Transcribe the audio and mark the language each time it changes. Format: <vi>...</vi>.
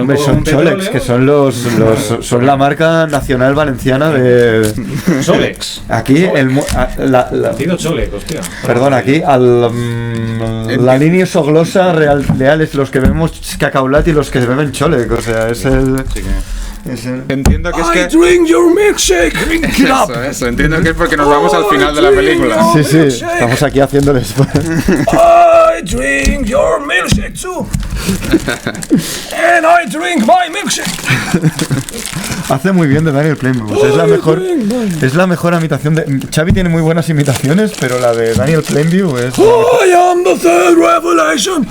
<es>Hombre, son Cholex, que son son la marca nacional valenciana de Cholex. Aquí Batido Cholex, hostia. Perdón, aquí la línea isoglosa real es los que bebemos cacaulat y los que beben Cholex, o sea, es el... Entiendo que es que...</es> <en>drink your milkshake, drink it up.</en> <es>Eso, entiendo que es porque nos vamos al final de la película. Sí, estamos aquí haciéndoles...</es> <en>I drink your milkshake too. And I drink my milkshake.</en> <es>Hace muy bien de Daniel Plainview, es la mejor imitación de... Xavi tiene muy buenas imitaciones, pero la de Daniel Plainview es...</es> <en>I am the third revelation.</en>